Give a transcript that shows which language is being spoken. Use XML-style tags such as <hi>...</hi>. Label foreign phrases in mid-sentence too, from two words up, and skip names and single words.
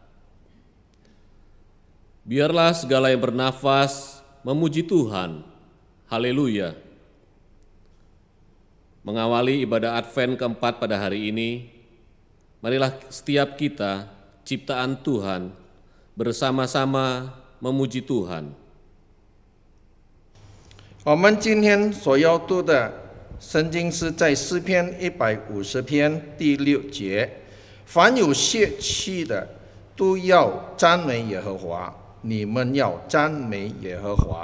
<id>biarlah segala yang bernafas memuji Tuhan, haleluya. Mengawali ibadah Advent keempat pada hari ini, marilah setiap kita, ciptaan Tuhan, bersama-sama memuji Tuhan.</id> <zh>我们今天所要读的 圣经是在诗篇150篇第6节，凡有血气的都要赞美耶和华，你们要赞美耶和华。</zh>